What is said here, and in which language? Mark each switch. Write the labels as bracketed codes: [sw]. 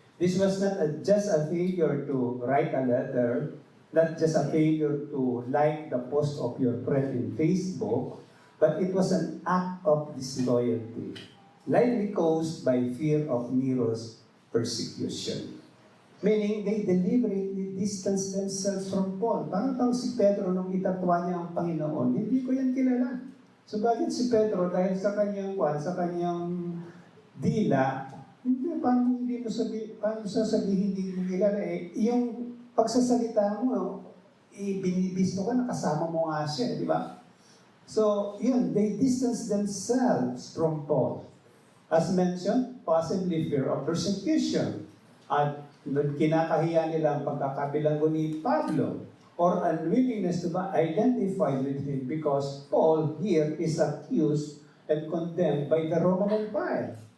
[en] This was not just a failure to write a letter, not just a failure to like the post of your friend in Facebook, but it was an act of disloyalty, likely caused by fear of Nero's persecution. Meaning, they deliberately distanced themselves from Paul. [tl] Parang si Pedro nung itatwa niya ang Panginoon, hindi ko yan kilala. So bakit si Pedro, dahil sa kanyang dila, paano sasabihin hindi mo kilala yung pagsasalita mo, binibisto ka, nakasama mo nga siya, di ba? [en] So, yun, they distance themselves from Paul. As mentioned, possibly fear of persecution. [tl] At kinakahiya nila ang pagkakabilanggo ni Pablo [en] or unwillingness to be identified with him because Paul here is accused and condemned by the Roman Empire.